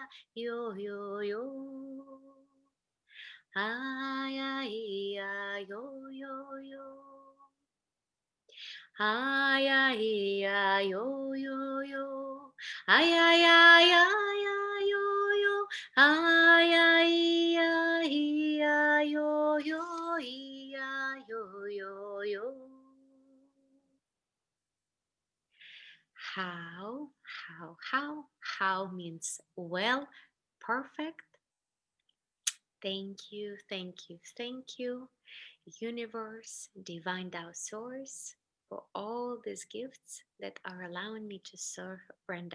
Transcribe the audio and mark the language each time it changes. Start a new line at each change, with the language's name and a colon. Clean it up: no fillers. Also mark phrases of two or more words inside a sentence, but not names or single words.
English: yo yo yo. Ay ay ay yo yo yo. Ay ay ay yo yo yo. Ay ay ay ay ay yo yo. Ay ay ay ay yo yo ay yo yo yo. How, how means well, perfect. Thank you, thank you, thank you, universe, divine Tao source, for all these gifts that are allowing me to serve Brenda.